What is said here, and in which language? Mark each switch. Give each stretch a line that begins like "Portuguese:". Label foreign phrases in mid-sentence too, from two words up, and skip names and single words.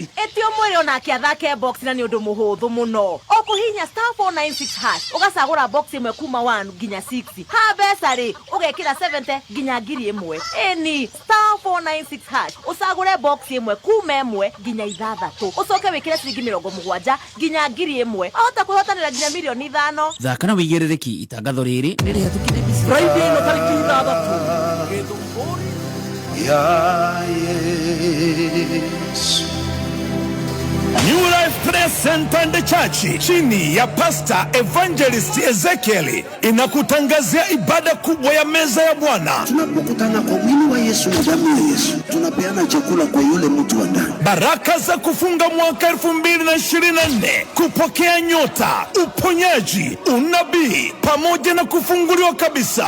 Kikuyu: etio mwiri ona akiathake box na ni undu muhuthu muno okuhinya *496# ugacagura box imwe kuma 1 nginya 6 ha mbeca ri ugekira 70 nginya 1000 eni *496# ucagure box imwe kuma 1 nginya 6 ucoke wikire ciringi 70 nginya 1000 ahota kuhotanira nginya milioni 5 thaka na wigiririki itangatho riri ni rihatukire Friday no tariki 6 githumburi
Swahili: ya Yesu. New Life Press Center and Church chini ya Pastor Evangelist Ezekiel inakutangazia ibada kubwa ya meza ya Bwana. Tunapokutana kwa mwili wa Yesu na damu ya Yesu, tunapeana chakula kwa yule mtu wa ndani. Baraka za kufunga mwaka 2024, kupokea nyota, uponyaji, unabii pamoja na kufunguliwa kabisa.